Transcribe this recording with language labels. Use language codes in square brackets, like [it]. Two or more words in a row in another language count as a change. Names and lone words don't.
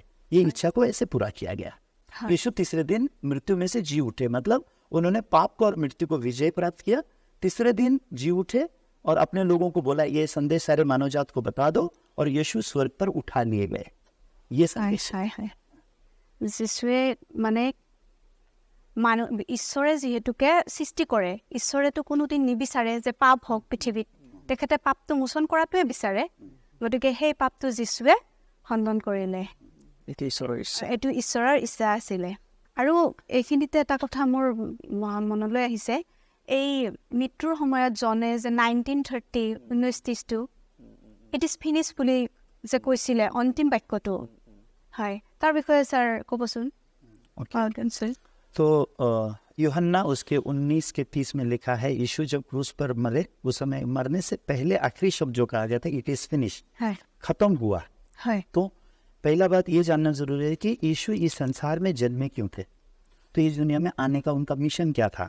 [hi] ये इच्छा को ऐसे पूरा किया गया। यीशु तीसरे दिन मृत्यु में से जी उठे, मतलब उन्होंने पाप को और मृत्यु को विजय प्राप्त किया। तीसरे दिन जी उठे और अपने लोगों को बोला ये संदेश सारे मानव जात को बता दो, और यीशु स्वर्ग पर उठा लिए गए। ये संदेश है। [as] যিশুৱে মানে মানুহ ঈশ্বৰে যিহেতুকে সৃষ্টি কৰে, ঈশ্বৰেতো কোনোদিন নিবিচাৰে যে পাপ হওক পৃথিৱীত, তেখেতে পাপটো মোচন কৰাটোৱে বিচাৰে। গতিকে সেই পাপটো যীশুৱে খণ্ডন কৰিলে। এইটো ঈশ্বৰৰ ইচ্ছা আছিলে। আৰু এইখিনিতে এটা কথা মোৰ মনলৈ আহিছে, এই মৃত্যুৰ সময়ত জনে যে 1930 [en] it is finish [as] বুলি যে কৈছিলে অন্তিম বাক্যটো, হয়, তাৰ বিষয়ে ছাৰ ক'বচোন। [hi] तो यूहन्ना उसके 19 के 30 में लिखा है, यीशु जब क्रूस पर मरे उस समय मरने से पहले आखिरी शब्द जो कहा गया था, [en] it is finish, [hi] खत्म हुआ। तो पहला बात ये जानना जरूरी है कि यीशु इस संसार में जन्मे क्यों थे, तो इस दुनिया में आने का उनका मिशन क्या था।